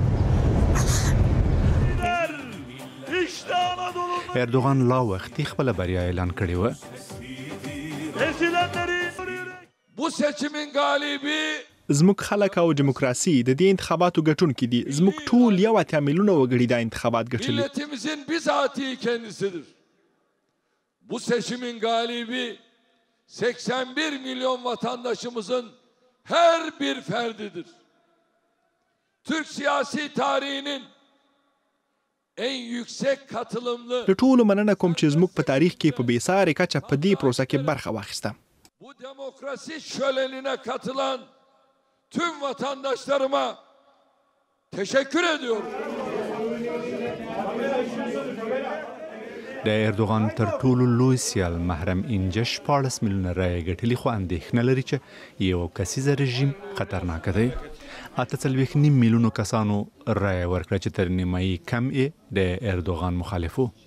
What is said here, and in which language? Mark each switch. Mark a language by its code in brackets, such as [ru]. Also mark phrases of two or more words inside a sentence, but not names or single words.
[ps] اردوغان لا وختي خپله بریا اعلان کړې وه. زموږ خلک او دیموکراسي د دې انتخاباتو ګټونکي دي. زموږ ټول 1 میلیونه وګړي دا انتخابات ګټلي. [tr] Milletimizin bizatihi kendisidir. Bu seçimin galibi 81 milyon vatandaşımızın her bir ferdidir. Türk siyasi tarihinin en yüksek katılımlı [ps] د ټولو مننه کوم چې زموږ په تاریخ کې په بېسارې کچه په دې پروسه کې برخه واخیسته. [tr] Bu demokrasi şölenine katılan tüm vatandaşlarıma teşekkür ediyorum. [ps] د اردوغان تر ټولو لوی سیال محرم انجه 14 میلیونه رایې ګټلي خو اندېښنه لري چې یو کسیزه رژیم خطرناک دی. 48 میلیونو کسانو رایه ورکړه چې تر نیمایي کم یې د اردوغان مخالفو.